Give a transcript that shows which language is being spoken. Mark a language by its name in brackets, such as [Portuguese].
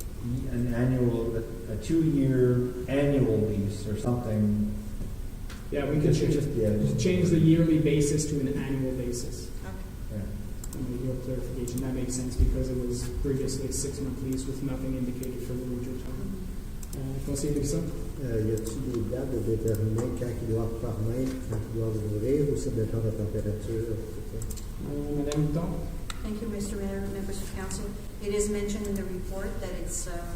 [English] A 2-year annual lease or something. Yeah, we could change the yearly basis to an annual basis. Okay. Yeah. And we do have clarification. That makes sense because it was previously a 6-month lease with nothing indicated for the winter time. [French] Conseiller Brisson? Y a-t-il des dates de déterminer quand ils doivent permettre, quand ils doivent ouvrir, ou ça dépend de la température? Madame Guitar? [English] Thank you, Mr. Mayor, members of council. It is mentioned in the report that it's